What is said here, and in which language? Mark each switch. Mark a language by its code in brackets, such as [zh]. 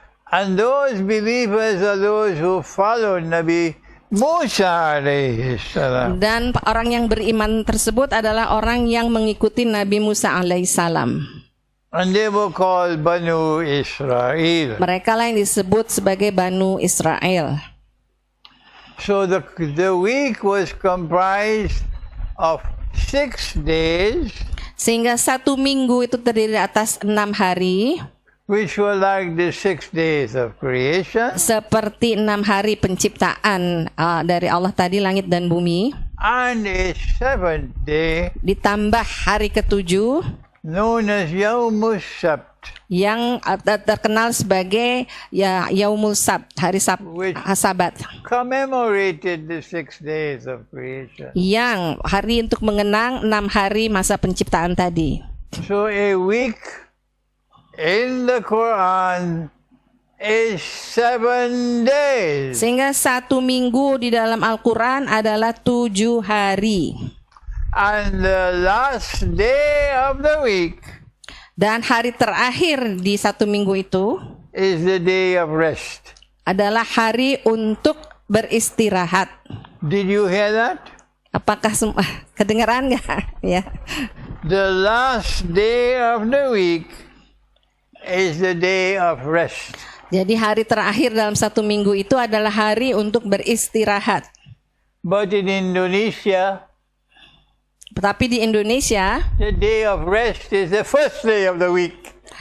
[en] And those believers are those who follow Nabi Musa alayhi salam. [id] Dan orang yang beriman tersebut adalah orang yang mengikuti Nabi Musa alaihissalam. [en] And they were called Banu Israel. [id] Mereka lah yang disebut sebagai Banu Israel. [en] So the week was comprised of 6 days, [id] Sehingga satu minggu itu terdiri atas 6 hari, [en] which were like the 6 days of creation, [id] seperti 6 hari penciptaan dari Allah tadi, langit dan bumi, [en] and a 7th day [id] ditambah hari ketujuh [en] known as Yawmus Sabt, [id] yang terkenal sebagai Yaumul Sabt, hari Sabat, [en] commemorated the 6 days of creation. [id] yang hari untuk mengenang 6 hari masa penciptaan tadi. [en] So a week in the Quran is 7 days. [id] Sehingga satu minggu di dalam Al-Quran adalah 7 hari. [en] And the last day of the week [id] Dan hari terakhir di satu minggu itu [en] is the day of rest. [id] adalah hari untuk beristirahat. [en] Did you hear that? [id] Apakah kedengaran nggak? Ya. [en] The last day of the week is the day of rest. [id] Jadi hari terakhir dalam satu minggu itu adalah hari untuk beristirahat. [en] But in Indonesia, [id] Tetapi di Indonesia, [en] the day of rest is the first day of the week.